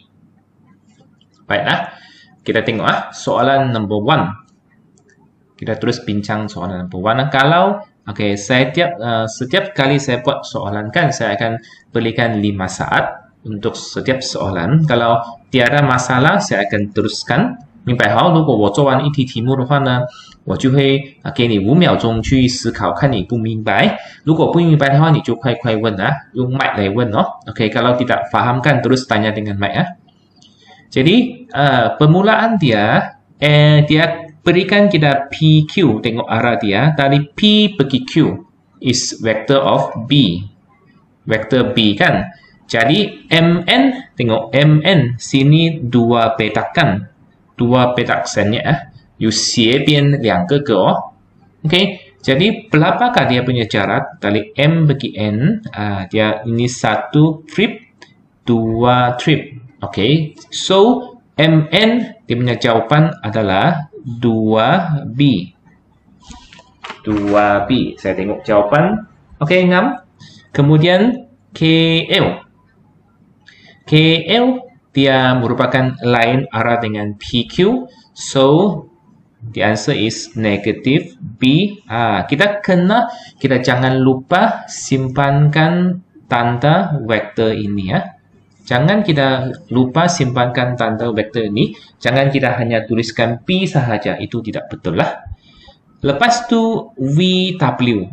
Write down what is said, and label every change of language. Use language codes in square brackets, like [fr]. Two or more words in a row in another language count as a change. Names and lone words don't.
[ms] Baiklah, kita tengok soalan number 1. Kita terus bincang soalan number 1. Kalau setiap kali saya buat soalan kan saya akan berikan 5 saat untuk setiap soalan. Kalau tiada masalah saya akan teruskan. [zh] 明白好，如果我做完一题题目的话呢，我就会给你5秒钟去思考，看你不明白。如果不明白的话，你就快快问用 mic 来问 [ms] OK， kalau tidak faham kan terus tanya dengan mic Jadi permulaan dia dia berikan kita PQ, tengok arah dia dari P pergi Q [en] is vector of B. [ms] Vector B kan. Jadi MN, tengok MN sini 2 petakan. 2 petak sennya [zh] 有斜边2个格 [ms] OK, jadi berapakah dia punya jarak dari M bagi N? Dia ini 1 trip, 2 trip. OK, so MN dia punya jawapan adalah 2B. 2B. Saya tengok jawapan. OK, ngam. Kemudian KL. KL dia merupakan lain arah dengan PQ. [en] So, the answer is negative B. [ms] Kita jangan lupa simpankan tanda vektor ini ya. Jangan kita lupa simpankan tanda vektor ini. Jangan kita hanya tuliskan P sahaja. Itu tidak betul lah. Lepas tu VW.